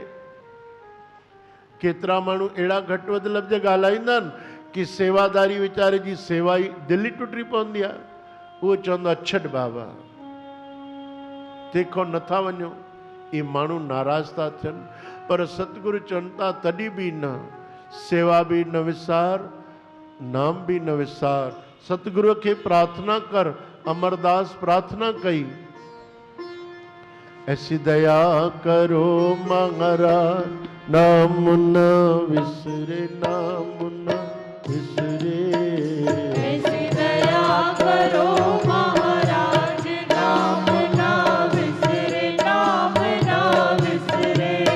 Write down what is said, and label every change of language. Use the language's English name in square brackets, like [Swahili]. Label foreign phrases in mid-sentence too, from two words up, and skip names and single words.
[Sindhi] केतिरा माण्हू अहिड़ा घटि वधि लफ़्ज़ ॻाल्हाईंदा आहिनि कि सेवादारी वीचारे जी सेवा ई दिलि ई टुटी पवंदी आहे। उहो चवंदो आहे छॾ बाबा, तंहिंखां नथा वञो। इहे माण्हू नाराज़ था थियनि। पर सतगुरु चवनि था तॾहिं बि न, सेवा भी न विसार, नाम भी न विसार। सतगुरु खे प्रार्थना कर। अमरदास प्रार्थना कई, [Hindi] ऐसी दया करो महाराज, [Sindhi] नाम न विसरे, नाम न विसरे। [Hindi] ऐसी दया करो महाराज, [Sindhi] नाम ना विसरे, नाम ना विसरे।